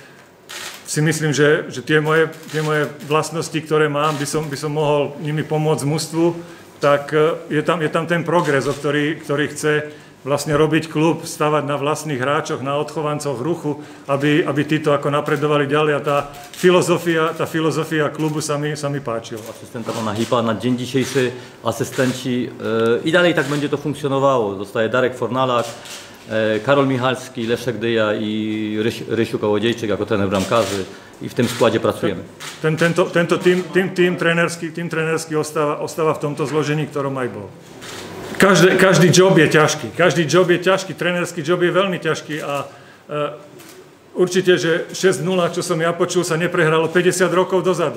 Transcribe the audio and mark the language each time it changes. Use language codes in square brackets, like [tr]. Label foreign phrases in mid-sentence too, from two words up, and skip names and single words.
[sk] si myslím, že tie moje vlastnosti, ktoré mám, by som mohol nimi pomôcť mužstvu, tak je tam ten progres, ktorý chce vlastne robiť klub, stavať na vlastných hráčoch, na odchovancoch Ruchu, aby títo ako napredovali ďalej a tá filozofia klubu sa mi páčila. [pl] Asystenta pana Hipa na dzień dzisiejszy asystenci i dalej tak będzie to funkcjonowało. Zostaje Darek Fornalak, Karol Michalski, Leszek Dyja i Rysiu Kołodziejczyk jako trener bramkarzy i w tym składzie pracujemy. [sk] Tento tým trenerský ostáva v tomto zložení, ktorom aj bol. Každý job je ťažký, trenerský job je veľmi ťažký a určite, že 6-0, čo som ja počul, sa neprehralo 50 rokov dozadu.